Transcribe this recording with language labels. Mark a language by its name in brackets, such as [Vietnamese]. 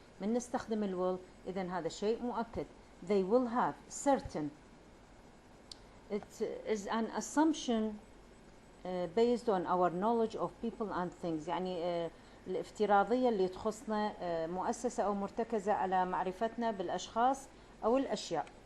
[Arabic] من نستخدم الwill إذن هذا شيء مؤكد. [English] They will have certain. It is an assumption based on our knowledge of people and things. [Arabic] يعني الافتراضية اللي تخصنا مؤسسة أو مرتكزة على معرفتنا بالأشخاص أو الأشياء.